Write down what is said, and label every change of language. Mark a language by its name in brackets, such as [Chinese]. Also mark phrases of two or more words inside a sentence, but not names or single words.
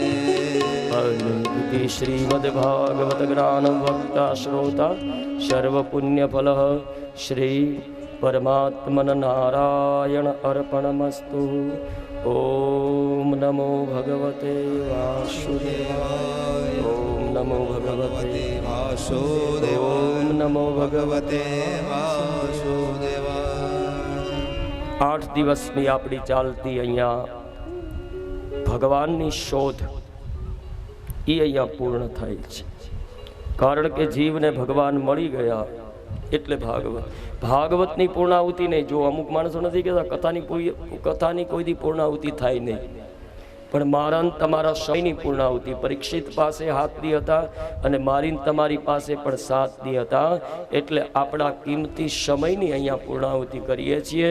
[Sanskrit] अनुभूति श्रीमद्भागवत ज्ञान वक्ता श्रोता सर्वपुण्यफल श्री परमात्मन नारायण अर्पणमस्तु। ओम नमो भगवते वासुदेवाय। ओम नमो भगवते वासुदेवाय। ओम नमो भगवते वासुदेवाय। [Gujarati] 8 દિવસની આપણી ચાલતી અહીંયા ભગવાનની શોધ એ અહીંયા પૂર્ણ થાય છે, કારણ કે જીવને ભગવાન મળી ગયા એટલે ભાગવતની પૂર્ણાહુતિ નહીં. જો અમુક માણસો નથી કહેતા કથાની કોઈ દી પૂર્ણાહુતિ થાય નહીં, પણ મારા તમારા સમયની પૂર્ણાહુતિ પરીક્ષિત પાસે 7 દી હતા અને મારી તમારી પાસે પણ 7 દી હતા, એટલે આપણા કિંમતી સમયની અહીંયા પૂર્ણાહુતિ કરીએ છીએ.